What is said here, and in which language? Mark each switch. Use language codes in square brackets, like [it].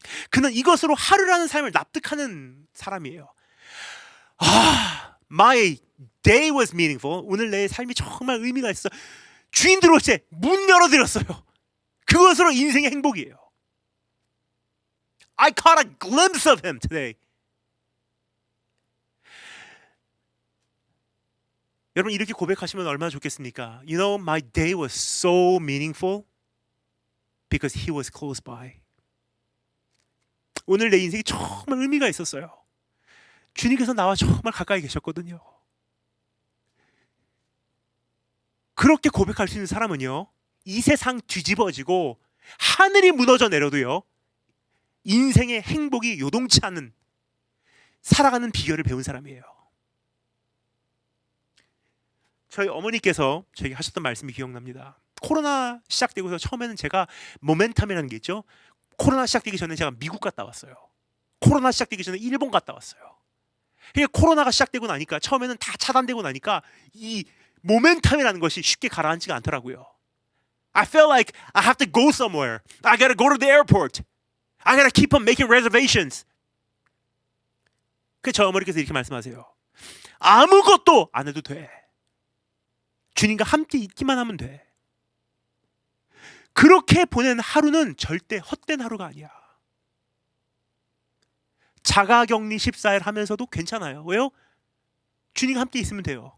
[ko] 그는 이것으로 하루라는 삶을 납득하는 사람이에요. [en] My day was meaningful. [ko] 오늘 내 삶이 정말 의미가 있어. 주인 들어올 때 문 열어드렸어요. 그것으로 인생의 행복이에요. [en] I caught a glimpse of him today. [ko] 여러분 이렇게 고백하시면 얼마나 좋겠습니까? [en] You know, my day was so meaningful because he was close by. [ko] 오늘 내 인생이 정말 의미가 있었어요. 주님께서 나와 정말 가까이 계셨거든요. 그렇게 고백할 수 있는 사람은요, 이 세상 뒤집어지고 하늘이 무너져 내려도요, 인생의 행복이 요동치 않은 살아가는 비결을 배운 사람이에요. 저희 어머니께서 저에게 하셨던 말씀이 기억납니다. 코로나 시작되고서 처음에는 제가 모멘텀이라는 게 있죠. 코로나 시작되기 전에 제가 미국 갔다 왔어요. 코로나 시작되기 전에 일본 갔다 왔어요. 그러니까 코로나가 시작되고 나니까 처음에는 다 차단되고 나니까 이 모멘텀이라는 것이 쉽게 가라앉지가 않더라고요. [en] I feel like I have to go somewhere. I gotta go to the airport. I gotta keep on making reservations. [ko] 그래서 저 어머니께서 이렇게 말씀하세요. 아무것도 안 해도 돼. 주님과 함께 있기만 하면 돼. 그렇게 보낸 하루는 절대 헛된 하루가 아니야. 자가격리 14일 하면서도 괜찮아요. 왜요? 주님과 함께 있으면 돼요.